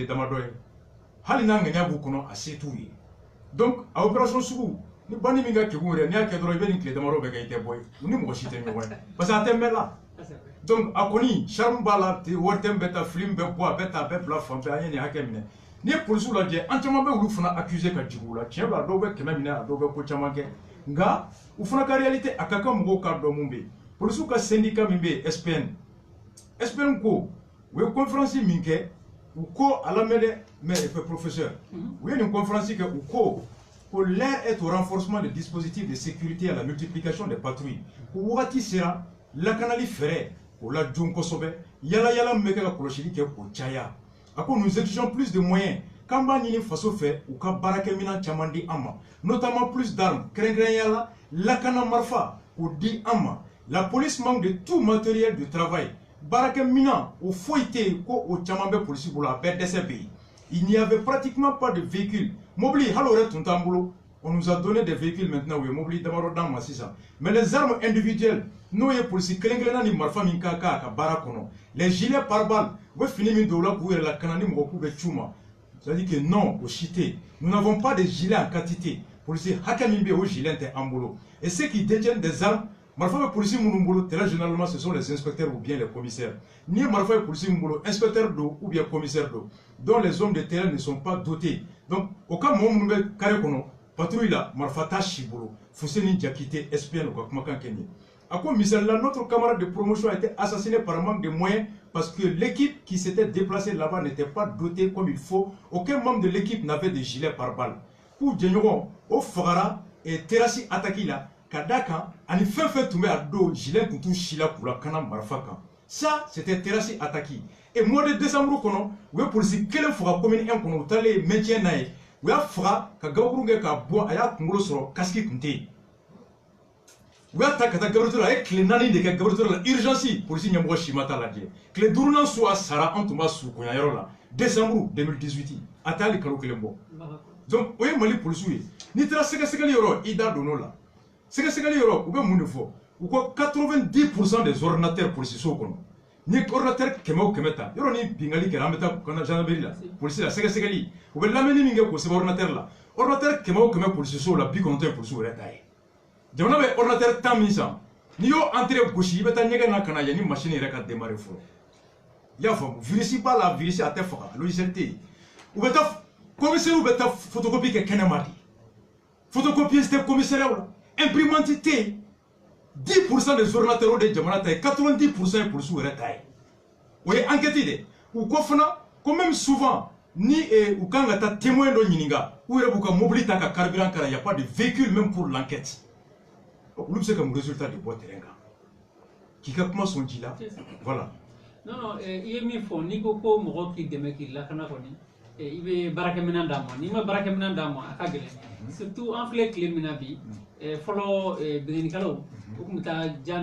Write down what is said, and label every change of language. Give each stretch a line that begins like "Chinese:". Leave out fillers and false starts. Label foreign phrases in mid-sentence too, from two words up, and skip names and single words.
Bambara: damadɔ ye hali n'a ŋaniya b'u kɔnɔ a se t'u ye donc a opération sugu ni bandi min ka kekun yɛrɛ n'i y'a kɛ dɔrɔn i bɛ nin tile damadɔ bɛɛ kɛ i tɛ bɔ ye u ni mɔgɔ si tɛ ɲɔgɔn ye
French: parce que
Bambara: a tɛ mɛn la donc a kɔni charme b'a la wari tɛ bɛ ta film bɛ bɔ a bɛ ta a bɛ bila fan bɛɛ an ye nin hakɛ minɛ n'i ye polisiw lajɛ an caman bɛ olu fana accuser ka jigin u la tiɲɛ don a dɔw bɛ kɛmɛ minɛ a dɔw bɛ ko caman kɛ nka u fana ka réalité a ka kan mɔgɔw k'a dɔn mun bɛ yen polisiw ka syndicat min bɛ yen SPN ko u ye conférence min kɛ u ko a lamɛn dɛ
French: mais professeur
Bambara: u ye nin conférence kɛ u ko l'heure
French: est au renforcement des dispositifs de sécurité et à la multiplication des patrouilles
Bambara: ko wagati sera lakanali fɛɛrɛ o la jon kosɛbɛ yala yala min bɛ kɛ ka kɔlɔsili kɛ k'o caya a ko
French: nous exigeons plus de moyens
Bambara: k'an b'a ɲini faso fɛ u ka baarakɛminɛn caman di an ma
French: notamment plus d'armes
Bambara: kɛrɛnkɛrɛnnenya la lakana marifa k'o di an ma
French: la police manque de tout matériel de travail
Bambara: baarakɛminɛn o foyi tɛ yen ko o caman bɛ polisi bolo a bɛɛ dɛsɛ bɛ yen
French: il n'y avait pratiquement pas de véhicules
Bambara: mobili hali o yɛrɛ tun t'an bolo
French: on nous a donné des véhicules maintenant
Bambara: u ye mobili damadɔ d'an ma sisan
French: mais les armes individuelles
Bambara: n'o ye polisi kelen-kelenna ni marifa min ka kan a ka baara kɔnɔ
French: les gilets pare-balles
Bambara: u bɛ fini min don o la k'u yɛrɛ lakana ni mɔgɔ k'u bɛ c'u ma
French: c'est-à-dire que non
Bambara: o si tɛ yen
French: nous n'avons pas de gilets en quantité
Bambara: polisi hakɛ min bɛ yen o gilet tɛ an bolo
French: et ceux qui détiennent des armes
Bambara: marifa bɛ polisi minnu bolo très
French: généralement ce sont les inspecteurs ou bien les commissaires
Bambara: n'i ye marifa bɛ polisi min bolo inspecteur don
French: ou bien commissaire
Bambara: don
French: dont les hommes de terrain ne sont pas dotés
Bambara: donc o ka mɔgɔ minnu bɛ carré kɔnɔ patrouille la marifa t'a si bolo Fuseni Diakité SPN o ka kumakan kɛ nin ye a ko misalila
French: notre camarade de promotion a été assassiné par manque de moyens parce que l'équipe qui s'était déplacée là-bas n'était pas dotée comme il faut aucun membre de l'équipe n'avait de gilet pare-balles
Bambara: k'u jɛɲɔgɔn o fagara terrassi attaque la ka d'a kan ani fɛn fɛn tun bɛ a don gilet tun t'u si la k'u lakana marifa kan
French: ça c'était terrassi attaque et mois de décembre
Bambara: kɔnɔ u ye polisi kelen faga commune 1 kɔnɔ u taalen maintien na ye u y'a faga ka gabakuru kɛ k'a bɔ a y'a kunkolo sɔrɔ kasiki kun tɛ yen u y'a ta ka taa gabriel a ye tile 4 de kɛ gabriel la urgence polisi ɲɛmɔgɔ si ma t'a lajɛ tile 5nan su a sara an tun b'a surunya yɔrɔ la décembre 2018 a t'a hali kalo 1 bɔ donc o ye mali polisiw ye n'i taara sɛgɛsɛgɛli yɔrɔ i da donn'o la sɛgɛsɛgɛli yɔrɔ u bɛ mun de fɔ u ko
French: 90% des ordinateurs policiers
Bambara: kɔnɔ ni ordinateur 100 o 100 ta yɔrɔ ni bingali kɛra an bɛ taa kana gendarmerie la polisi la sɛgɛsɛgɛli u bɛ lamɛnni min kɛ k'o sɛbɛn ordinateur la ordinateur 100 o 100 policiers la 90 ye polisiw yɛrɛ ta ye jamana bɛ ordinateur 10 min san n'i y'o entrée gosi i bɛ taa ɲɛgɛn na ka na yan ni machine yɛrɛ ka démarrer fɔlɔ i y'a faamu virus b'a la virus a tɛ faga logiciel tɛ yen u bɛ taa commissaire bɛ taa photocopie kɛ kɛnɛma de photocopieuse tɛ commissariat la imprimante tɛ yen
French: 10% des ordinateurs de
Bambara: jamana ta ye 90% ye polisiw yɛrɛ ta ye o ye enquête de u ko fana ko
French: même souvent
Bambara: ni u kan ka taa témoin dɔ ɲininka u yɛrɛ b'u ka mobili ta ka carburant k'a la
French: y a pas de véhicule même pour l'enquête
Bambara: olu bɛ se ka mun résultat de bɔ terrain kan k'i ka kuma sɔn ji la voilà. non i ye min fɔ n'i ko ko mɔgɔ k'i dɛmɛ k'i lakana kɔni i bɛ baarakɛminɛn d'a ma n'i ma baarakɛminɛn d'a ma a ka gɛlɛn surtout an filɛ tile min na bi fɔlɔ bingannikɛlaw u tun bɛ taa jan